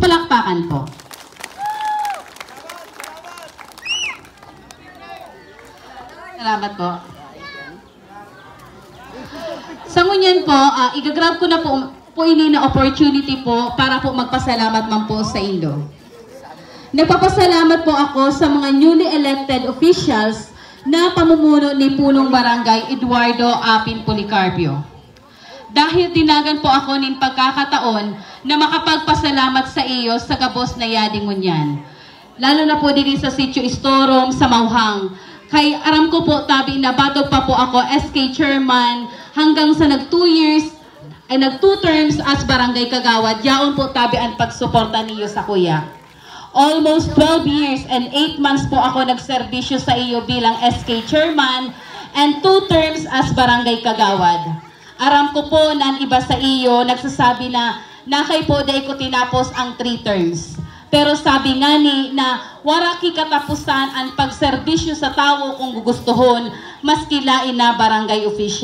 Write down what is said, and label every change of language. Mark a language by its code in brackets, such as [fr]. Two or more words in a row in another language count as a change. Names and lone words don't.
[tl] Palakpakan po. Salamat po. [bik] Sa ngunyan po, igagrab ko na po ini na [en] opportunity po [bik] para po magpasalamat man po sa Indo. [tl] Nagpapasalamat po ako sa mga [en] newly elected officials [tl] na pamumuno ni Punong Barangay Eduardo Apin Policarpio. [bik] Dahil tinagan po ako nin pagkakataon na makapagpasalamat sa iyo sa gabos na yading ngunyan. [tl] Lalo na po din sa Sitio Istorom sa Mauhang. [bik] Kay aram ko po tabi na batog pa po ako SK Chairman hanggang sa nag 2 years ay nag 2 [en] terms as [bik] Barangay Kagawad. Yaon po tabi ang pagsuporta niyo sa kuya. [en] Almost 12 years and 8 months [bik] po ako nagserbisyo sa iyo bilang SK Chairman [en] and 2 terms as [bik] Barangay Kagawad. Aram ko po na iba sa iyo nagsasabi na nakay po dahil ko tinapos ang 3 terms. Pero sabi nga ni na wala ki katapusan ang pagserbisyo sa tao kung gugustuhon maski lain na barangay officials.